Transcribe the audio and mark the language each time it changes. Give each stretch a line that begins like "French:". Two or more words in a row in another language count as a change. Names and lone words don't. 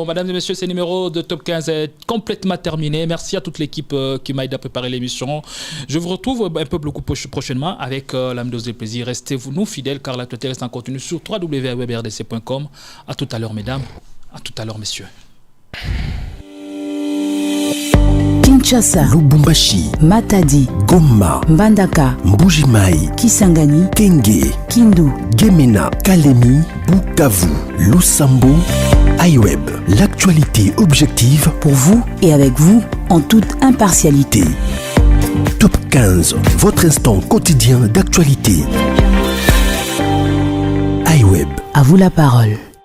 French: Mesdames et messieurs, ce numéro de Top 15 est complètement terminé. Merci à toute l'équipe qui m'a aidé à préparer l'émission. Je vous retrouve un peu beaucoup prochainement avec la même dose de plaisir. Restez-vous nous fidèles, car l'actualité reste en continu sur www.webrdc.com. À tout à l'heure, mesdames. À tout à l'heure, messieurs. Kinshasa, Lubumbashi, Matadi, Goma, Mbandaka, Mbujimai, Kisangani, Kenge, Kindu, Gemena, Kalemi, Bukavu, Lusambo, iWeb. L'actualité objective pour vous et avec vous en toute impartialité. Top 15, votre instant quotidien d'actualité. iWeb. À vous la parole.